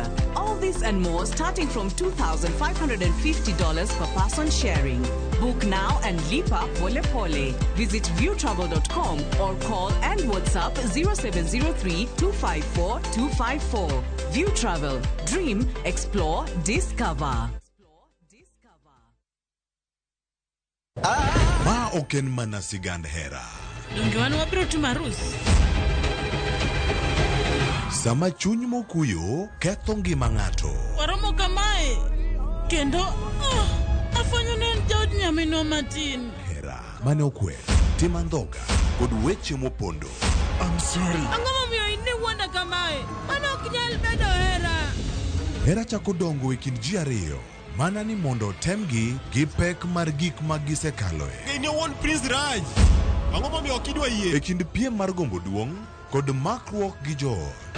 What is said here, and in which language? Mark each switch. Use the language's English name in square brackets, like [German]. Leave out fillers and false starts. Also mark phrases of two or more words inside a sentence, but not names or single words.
[English] All this and more starting from $2,550 per person sharing. Book now and [Swahili] lipa pole pole. [English] Visit viewtravel.com or call and WhatsApp 0703-254-254. View Travel. Dream, explore, discover. [Luo (Kenya and Tanzania)] Ma oken mana sigand hera. Donge wabiro timo arus. Sama chuny mokuyo ketho ngima ng'ato. Waromo kamae. Kendo afanyo ne jaod nyamino matin. Hera mane okwe, timandhoga kod weche mopondo. [English] I'm sorry. [Luo (Kenya and Tanzania)] Ang'o momiyo ine wanda kamae? Mano ok nyal bedo hera. Hera chako dongo e kind ji ariyo. Mana ni mondo temgi gi pek mar gik ma gisekaloe. Ine won Prince Raj. Ang'o momiyo ok idwa yie? E kind piem mar gombo duong' kod makruok gi joot.